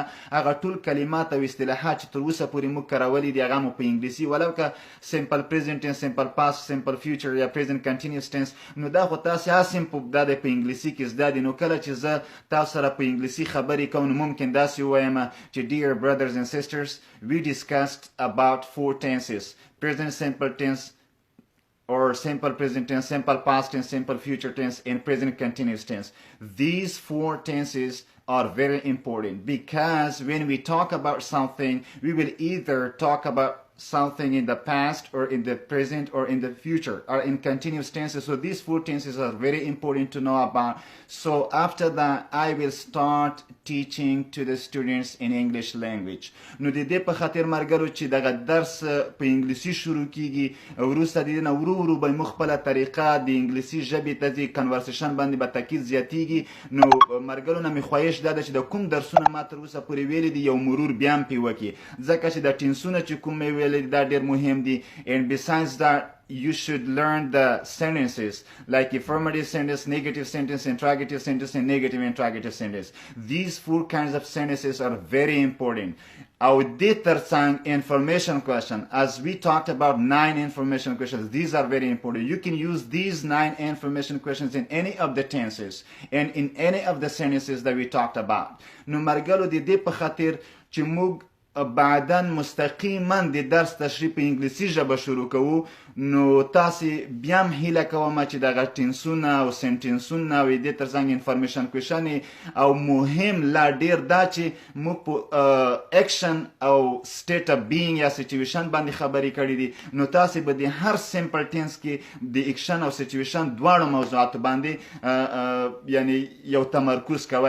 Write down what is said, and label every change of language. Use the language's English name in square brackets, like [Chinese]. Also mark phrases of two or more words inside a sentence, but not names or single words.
[Pashto] هغه ټول کلمات او اصطلاحات چې تر اوسه پورې موږ کارولي دي هغه مو په انګلیسي، ولو که [English] simple present tense, simple past, simple future [Pashto] یا [English] present continuous tense, [Pashto] نو دا خو تاسې هسې دا د په انګلیسي کې زده دي. نو کله چې زه تاسو سره په انګلیسي خبرې کوم نو ممکن داسې ووایم چې [English] dear brothers and sisters, we discussed about 4 tenses: present simple tense or simple present tense, simple past tense, simple future tense, and present continuous tense. These 4 tenses are very important because when we talk about something, we will either talk about something in the past or in the present or in the future or in continuous tenses. So these 4 tenses are very important to know about. So after that I will start teaching to the students in English language. [Pashto] نو د دې په خاطر مرګرو چې دغه درس په انګلیسي شروع کیږي، وروسته د دې نه ورو ورو به موږ خپله طریقه د انګلیسي ژبې ته ځي، کنورسیشن باندې به تاکید زیاتیږي. نو مرګرو نه مې خواهش دا ده چې د کوم درسونه ما تر اوسه پورې ویلي دي یو مرور بیا هم پرې وکړي، ځکه چې د ټنسونه چې کوم مې دا ډېر مهم دي. [English] And besides that you should learn the sentences like affirmative sentence, negative sentence, interrogative sentence, and negative interrogative sentence. These 4 kinds of sentences are very important. Our third information question, as we talked about 9 information questions, these are very important. You can use these 9 information questions in any of the tenses and in any of the sentences that we talked about. [Pashto] نو مرګلو د دې په خاطر چې موږ بعدا مستقیما د درس تشریح په انګلیسي ژبه شروع کوو، نو تاسې بیا هم هیله کوم چې دغه ټنسونه او سنټنسونه او دې ترڅنګ [English] information questions [Pashto] او مهم لا ډېر دا چې موږ په اکشن او [English] state of being [Pashto] یا سچویشن باندې خبرې کړې دي، نو تاسې به د هر [English] simple tense [Pashto] کې د اکشن او سچویشن دواړو موضوعاتو باندې یعنی یو تمرکز کوئ.